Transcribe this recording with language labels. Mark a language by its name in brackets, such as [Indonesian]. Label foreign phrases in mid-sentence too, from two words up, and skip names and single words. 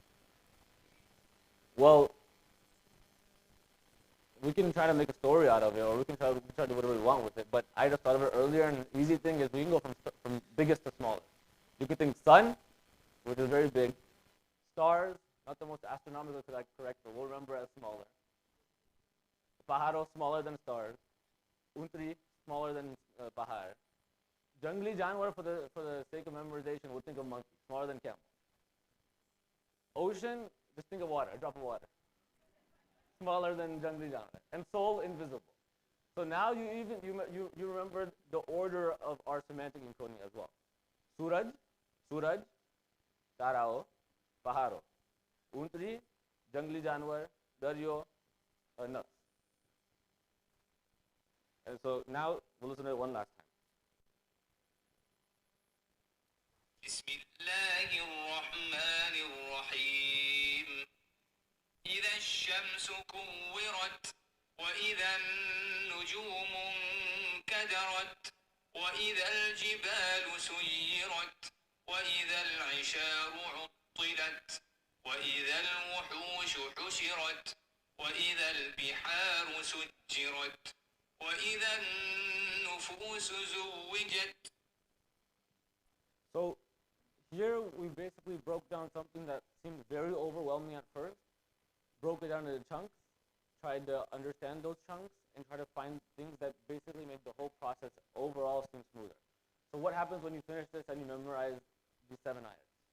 [English] Well, we can try to make a story out of it, or we can try to do whatever we want with it, but I just thought of it earlier, and the easy thing is we can go from biggest to smallest. You could think sun, which is very big, stars, not the most astronomical correct, but we'll remember as smaller. Paharo, smaller than stars. Untri, smaller than pahar. [Urdu] جنگلی جانور, [English] for the sake of memorization, we'll think of monkey, smaller than camel. Ocean, just think of water, a drop of water. Smaller than [Urdu] جنگلی جانور. [English] And soul, invisible. So now you remember the order of our semantic encoding as well. [Urdu] سورج، تارو، پہاڑو. اونٹری، جنگلی جانور، دریاؤ, [English] nuts. And so now we'll listen to it one last time. [Arabic] بسم الله الرحمن الرحيم إذا الشمس كورت وإذا النجوم انكدرت وإذا الجبال سيرت وإذا العشار عطلت وإذا الوحوش حشرت وإذا البحار سجرت وإذا النفوس زوجت. [English] So here we basically broke down something that seemed very overwhelming at first, broke it down into chunks, tried to understand those chunks, and try to find things that basically make the whole process overall seem smoother. So what happens when you finish this and you memorize these 7 ayats?